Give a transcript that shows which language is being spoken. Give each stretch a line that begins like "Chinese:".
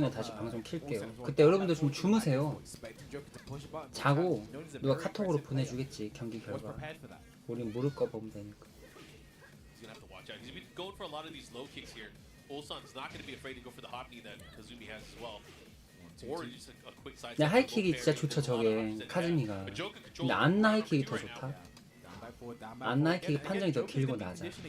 Korean: 한 7시 50분에 다시 방송 킬게요. 그때 여러분들 좀 주무세요. 자고 누가 카톡으로 보내주겠지 경기
English: Was
Korean: 결과.
English: prepared for that.
Korean: 우린 모를 거 보면 되니까.
English: He's gonna have to watch out. He's been going for a lot of these low kicks here. Ulsan's not gonna be afraid to go for the hop knee that Kazumi has as well. Or just a quick side.
Korean: 근데 하이킥이 진짜 좋죠 저게 카즈미가. 근데 안나 하이킥이 더 좋다. 안나 하이킥이 판정이 더 길고 낮아.